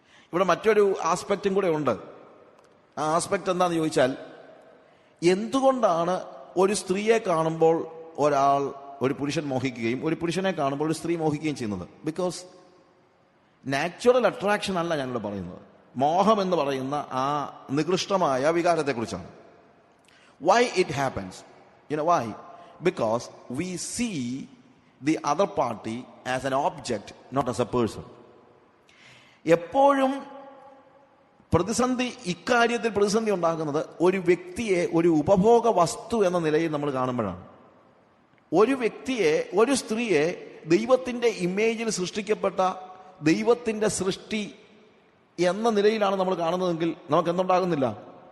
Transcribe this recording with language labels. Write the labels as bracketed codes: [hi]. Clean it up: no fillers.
[ml] ഇവിടെ മറ്റൊരു ആസ്പെക്റ്റും കൂടെ ഉണ്ട്. ആ ആസ്പെക്ട് എന്താന്ന് ചോദിച്ചാൽ, എന്തുകൊണ്ടാണ് ഒരു സ്ത്രീയെ കാണുമ്പോൾ ഒരു പുരുഷൻ മോഹിക്കുകയും ഒരു പുരുഷനെ കാണുമ്പോൾ ഒരു സ്ത്രീ മോഹിക്കുകയും ചെയ്യുന്നത്? ബിക്കോസ് നാച്ചുറൽ അട്രാക്ഷൻ അല്ല ഞാനിവിടെ പറയുന്നത്. മോഹം എന്ന് പറയുന്ന ആ നികൃഷ്ടമായ വികാരത്തെക്കുറിച്ചാണ്. [en] Why it happens? You know why? Because we see the other party as an object, not as a person. [ml] എപ്പോഴും ഇക്കാര്യത്തിൽ പ്രതിസന്ധി ഉണ്ടാകുന്നത് ഒരു വ്യക്തിയെ ഒരു ഉപഭോഗ വസ്തു എന്ന നിലയിൽ നമ്മൾ കാണുമ്പോഴാണ്. ഒരു വ്യക്തിയെ, ഒരു സ്ത്രീയെ ദൈവത്തിന്റെ ഇമേജിൽ സൃഷ്ടിക്കപ്പെട്ട ദൈവത്തിന്റെ സൃഷ്ടി എന്ന നിലയിലാണ് നമ്മൾ കാണുന്നതെങ്കിൽ നമുക്ക് എന്തുണ്ടാകുന്നില്ല?